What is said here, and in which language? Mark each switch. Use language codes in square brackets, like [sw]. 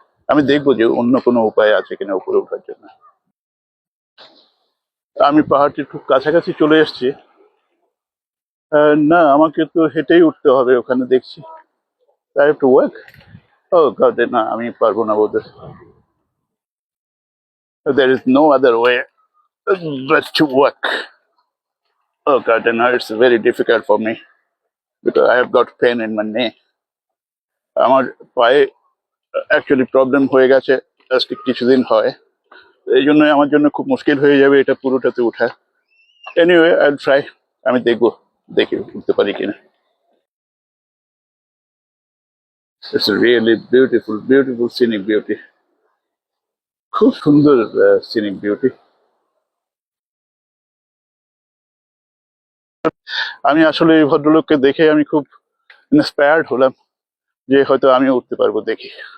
[bn] আমি দেখবো যে অন্য কোনো উপায় আছে কিনা উপরে ওঠার জন্য। আমি পাহাড়টির খুব কাছাকাছি চলে এসেছি। না, আমাকে তো হেঁটেই উঠতে হবে ওখানে দেখছি। [en] I have to work. [bn] Oh God, না, আমি পারবো না বোধহয়। [en] There is no other way but to work. Oh God, now it's very difficult for me because I have got pain in my knee. [bn] আমার পায়ে অ্যাকচুয়ালি প্রবলেম হয়ে গেছে আজকে কিছুদিন হয়, এই জন্য আমার জন্য খুব মুশকিল হয়ে যাবে এটা পুরোটাতে ওঠা। [en] Anyway, I will try. [bn] আমি দেখি উঠতে পারি কিনা। [en] It's a really beautiful scenic beauty. [bn] খুব সুন্দর scenic beauty. আমি আসলে এই ভদ্রলোককে দেখে আমি খুব ইন্সপায়ার্ড হলাম যে হয়তো আমিও উঠতে পারবো দেখি।